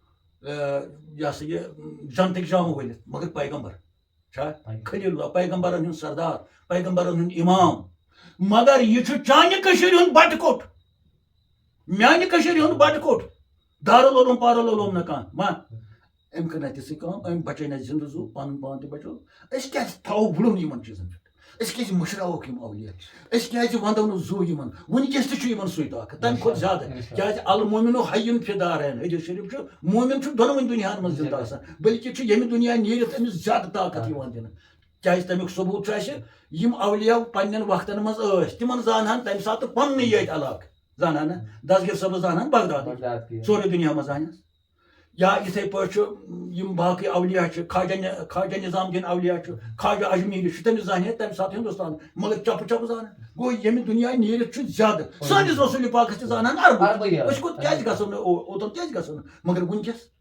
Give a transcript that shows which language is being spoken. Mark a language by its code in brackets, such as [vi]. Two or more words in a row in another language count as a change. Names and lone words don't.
[ks] یہِ ہسا یہِ جنتٕکۍ جامہٕ ؤلِتھ مگر پیغمبر چھا خلیل اللہ پیغمبرن ہُنٛد سردار پیغمبرن ہُنٛد امام مگر یہِ چھُ چانہِ کٔشیٖرِ ہُنٛد بٹہٕ کوٚٹ میانہِ کٔشیٖرِ ہُنٛد بٹہٕ کوٚٹ دارالعلوم پارالعلوم نہٕ کانٛہہ ما أمۍ کٔر نہ تِژھٕے کٲم أمۍ بچٲے نہ زِندٕ زُو پنُن پان تہِ بچو أسۍ کیازِ تھاوو وُڑُن یِمن چیٖزن پٮ۪ٹھ أسۍ کیازِ مٔشراووکھ یِم اولیا أسۍ کیازِ ونٛدو نہٕ زُو یِمن وٕنکیٚس تہِ چھُ یِمن سُے طاقت تمہِ کھۄتہٕ زیادٕ کیازِ [ar] المومنُ حیٌ فی دارین [ks] حدیث شریف چھُ مومن چھُ دۄنوٕنی دُنیاہن منٛز زِندٕ آسان بٔلکہِ چھُ ییٚمہِ دُنیا نیٖرِتھ أمِس زیادٕ طاقت یِوان دِنہٕ کیازِ تمیُک ثبوٗت چھُ اَسہِ یِم اولیا پننٮ۪ن وقتن منٛز ٲسۍ تِمن زانہن تمہِ ساتہٕ پننُے ییٚتہِ علاقہٕ زانہن نہ دسگیٖر صٲبس زانہن بغداد ژورے دُنیا منٛز زانٮ۪س یا یِتھٕے پٲٹھۍ چھُ یِم باقٕے اولیا چھِ خواجہ نظام الدیٖن اولیا چھُ خواجہ اجمیری چھُ تٔمِس زانہِ تمہِ ساتہٕ ہندوستان مگر چپہٕ چپہٕ زانن گوٚو ییٚمہِ دُنیا نیٖرِتھ چھُ زیادٕ سٲنِس رسوٗلِ پاکس تہِ زانہن اربہٕ أسۍ کوٚت کیازِ گژھو نہٕ اوٚتن کیازِ گژھو نہٕ مگر وٕنکیٚس